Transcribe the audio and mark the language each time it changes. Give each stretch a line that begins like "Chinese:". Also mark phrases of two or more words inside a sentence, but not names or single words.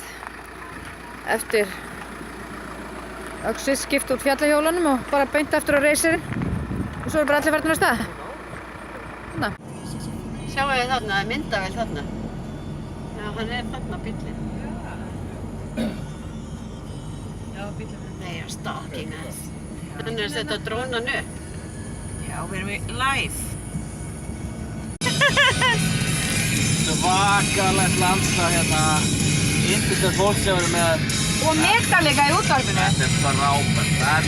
Icelandic: Eftir Öxi skipt út fjallahjólunum og bara beint aftur á reisirinn. Og svo eru bara allir farnir af stað. Þarna. Sjáu þið þarna, myndavél þarna. Já, hann er þarna bíllinn. Nei,
English: I'm stalking us.
Icelandic: Hann er að setja drónan upp. Já, við erum í live. Svakalegt landslag hérna. Yndislegt fólk sem eru með. Og meta líka í útvarpinu. Þetta er frábært.